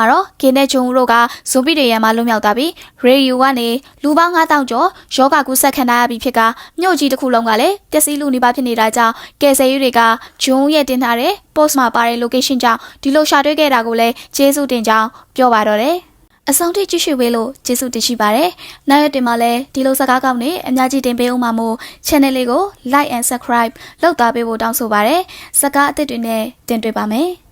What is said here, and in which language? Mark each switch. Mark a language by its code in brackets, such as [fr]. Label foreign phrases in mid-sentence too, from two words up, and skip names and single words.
[my] တော့ကင်နဲ့ဂျုံတို့ကဇွန်ဘီတွေရန်မှာလွတ်မြောက်သွားပြီးရေယူကနေလူပေါင်း9000ကျော်ယောဂကူးစက်ခံရပြီးဖြစ်ကမြို့ကြီးတစ်ခုလုံးကလည်းပျက်စီးလူနေပါဖြစ်နေတာကြောင့်ကယ်ဆယ်ရေးတွေကဂျုံရဲ့တင်ထားတဲ့ post မှာပါတဲ့ location ကြောင့်ဒီလိုရှာတွေ့ခဲ့တာကိုလည်းကျေးဇူးတင်ကြောင်းပြောပါတော့တယ်။အဆုံးထိကြည့်ရှုပေးလို့ကျေးဇူးတင်ရှိပါတယ်။နောက်ရက်တင်မှာလည်းဒီလိုစကားကောင်းတွေအများကြီးတင်ပေးအောင်ပါမို့ channel လေးကို [en] like and subscribe [my] လုပ်သားပေးဖို့တောင်းဆိုပါတယ်။စကားအသစ်တွေနဲ့တင်တွေ့ပါမယ်။